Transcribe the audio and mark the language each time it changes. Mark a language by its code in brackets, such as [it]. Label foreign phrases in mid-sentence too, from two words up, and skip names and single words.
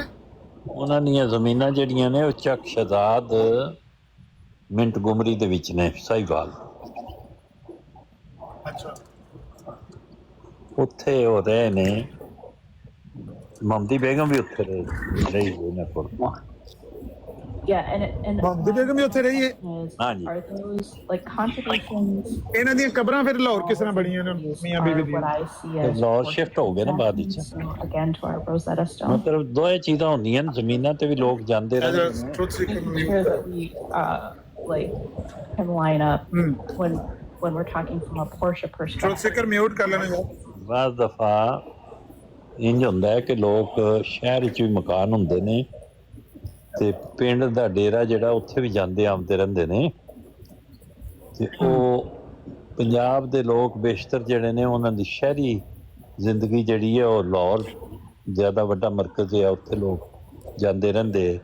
[pa] ਉਹਨਾਂ ਦੀਆਂ ਜ਼ਮੀਨਾਂ ਜਿਹੜੀਆਂ ਨੇ ਉਹ ਚੱਕ ਸ਼ਹਜ਼ਾਦ ਮਿੰਟ ਗੁਮਰੀ ਦੇ ਵਿੱਚ ਨੇ, ਸਾਹੀਵਾਲ। ਅੱਛਾ। ਉੱਥੇ ਉਹ ਰਹੇ ਨੇ। ਮਮਦੀ ਬੇਗਮ ਵੀ ਉੱਥੇ ਰਹੀ ਉਹਨਾਂ ਕੋਲ। [en] Yeah, and [pa] ਮਮਦੀ ਬੇਗਮ ਵੀ ਉੱਥੇ ਰਹੀ ਹੈ? ਹਾਂਜੀ। [en] are those like contributions? [pa] ਇਹਨਾਂ ਦੀਆਂ ਕਬਰਾਂ ਫਿਰ ਲਾਹੌਰ ਕਿਸ ਤਰ੍ਹਾਂ ਬਣੀਆਂ ਨੇ ਮੀਆਂ ਬੀਵੀ [en] Are what [pa] ਦੀਆਂ? [en] I see as [pa] ਲਾਹੌਰ ਸ਼ਿਫਟ ਹੋ ਗਏ ਨਾ ਬਾਅਦ ਵਿੱਚ। [en] So, again to our Rosetta Stone. [pa] ਮਤਲਬ ਦੋਏ ਚੀਜ਼ਾਂ ਹੁੰਦੀਆਂ ਨੇ, ਜ਼ਮੀਨਾਂ ਤੇ ਵੀ ਲੋਕ ਜਾਂਦੇ [en] As [pa] ਰਹਿੰਦੇ [en] a [pa] ਨੇ। [en] truth seeker Making news. sure that we like can line up when we're talking from a Porsche Truth perspective. seeker mute [pa] ਕਰ ਲੈਣਾ ਯਾਰ। ਬਾਅਦ ਦਫਾ ਇੰਝ ਹੁੰਦਾ ਹੈ ਕਿ ਲੋਕ ਸ਼ਹਿਰ ਵਿੱਚ ਵੀ ਮਕਾਨ ਹੁੰਦੇ ਨੇ, ਤੇ ਪਿੰਡ ਦਾ ਡੇਰਾ ਜਿਹੜਾ ਉੱਥੇ ਵੀ ਜਾਂਦੇ ਆਉਂਦੇ ਰਹਿੰਦੇ ਨੇ। ਤੇ ਉਹ ਪੰਜਾਬ ਦੇ ਲੋਕ ਬੇਸ਼ਤਰ ਜਿਹੜੇ ਨੇ, ਉਹਨਾਂ ਦੀ ਸ਼ਹਿਰੀ ਜ਼ਿੰਦਗੀ ਜਿਹੜੀ ਹੈ ਉਹ ਲਾਹੌਰ ਜ਼ਿਆਦਾ ਵੱਡਾ ਮਰਕਜ਼ ਹੈ, ਉੱਥੇ ਲੋਕ ਜਾਂਦੇ ਰਹਿੰਦੇ।